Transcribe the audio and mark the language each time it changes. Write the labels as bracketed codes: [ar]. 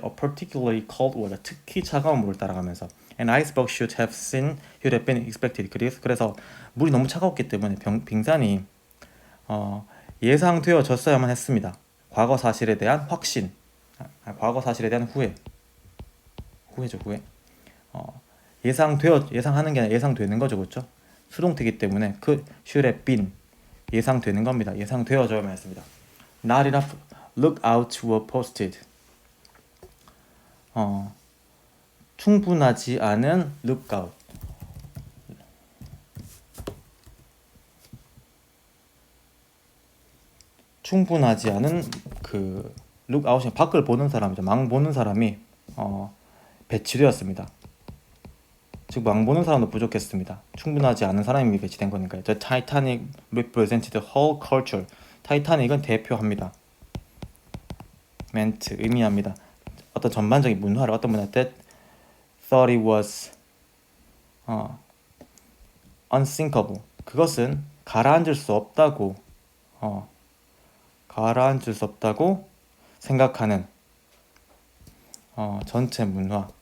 [en] A particularly cold water [ko] 특히 차가운 물을 따라가면서 [en] an iceberg should have been expected. [ko] 그래서 물이 너무 차가웠기 때문에 빙산이 예상되어졌어야만 했습니다. 과거 사실에 대한 확신, 과거 사실에 대한 후회죠. 예상하는 게 아니라 예상되는 거죠, 그렇죠? 수동태이기 때문에 그 [en] should have been [ko] 예상되는 겁니다. 예상되어져야만 했습니다. [en] Not enough lookouts were posted. [ko] 충분하지 않은 lookout. 충분하지 않은 그 lookout이 밖을 보는 사람이죠. 망 보는 사람이 배치되었습니다. 즉 망보는 사람도 부족했습니다. 충분하지 않은 사람이 배치된 거니까요. [en] The Titanic represented the whole culture. [ko] 타이타닉은 대표합니다. [en] meant [ko] 의미합니다. 어떤 전반적인 문화를 어떤 문화 [en] that thought it was unsinkable. [ko] 그것은 가라앉을 수 없다고 가라앉을 수 없다고 생각하는 전체 문화.